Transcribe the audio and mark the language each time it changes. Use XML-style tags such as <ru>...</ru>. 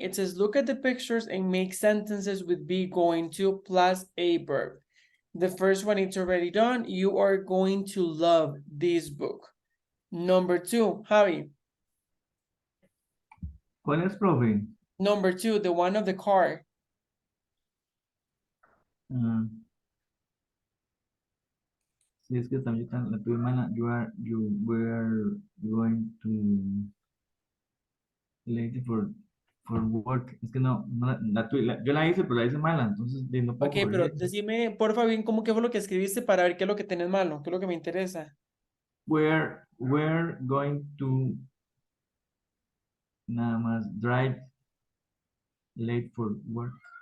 <en>It says, look at the pictures and make sentences with be going to plus a verb. The first one, it's already done. You are going to love this book. Number 2, Javi.</en> <es>¿Cuál es, profe?</es> <en>Number 2, the one of the car.</en> <es>Ah, sí, es que también la tuve mala.</es> <en>You were going to late for work.</en> <es>Es que yo la hice, pero la hice mala, entonces no puedo Ok, pero corregir. decime, porfa, bien, ¿cómo que fue lo que escribiste para ver qué es lo que tenés malo? ¿Qué es lo que me interesa?</es> <en>We're going to</en> <es>nada más</es> <en>drive late for work.</en>